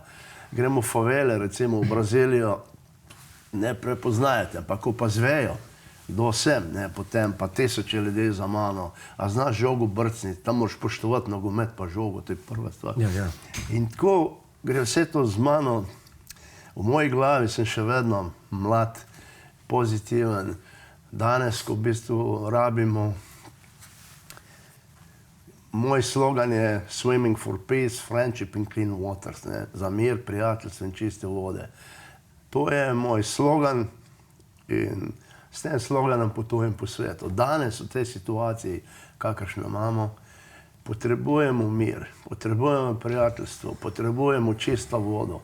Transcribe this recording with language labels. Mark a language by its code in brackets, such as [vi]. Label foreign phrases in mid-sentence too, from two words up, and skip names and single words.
[sl] Gremo v favele, recimo v Brazilijo, ne prepoznajete, pa ko pa zvejo, kdo sem, ne, potem pa 1000 ljudi za mano, a znaš žogo brcniti, tam moraš poštovati nogomet pa žogo, to je prva stvar. Ja. In tako gre vse to z mano, v moji glavi sem še vedno mlad, pozitiven, danes, ko v bistvu rabimo, moj slogan je [en] Swimming for peace, friendship and clean waters, [sl] ne, za mir, prijateljstvo in čiste vode. To je moj slogan in s tem sloganom potujem po svetu. Danes v tej situaciji, kakršno imamo, potrebujemo mir, potrebujemo prijateljstvo, potrebujemo čisto vodo.